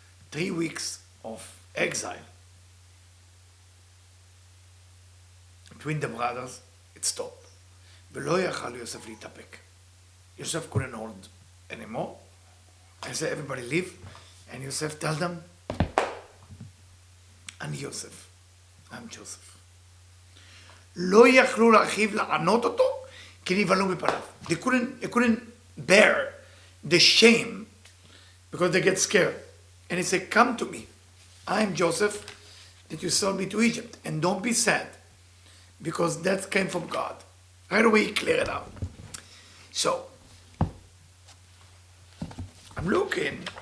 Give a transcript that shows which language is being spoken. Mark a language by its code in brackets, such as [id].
[en] 3 weeks of exile between the brothers, it stopped. [he] ולא יכל יוסף להתאפק. [en] Yosef couldn't hold anymore. And so everybody leave. And Yosef tell them, [he] אני יוסף. [en] I'm Joseph. [he] לא יכלו לאחיו לענות אותו, כי נבהלו מפניו. [en] They couldn't bear the shame because they get scared. And he said, come to me. I'm Joseph that you sold me to Egypt. And don't be sad because that came from God. Right away, he cleared it out. So, I'm looking.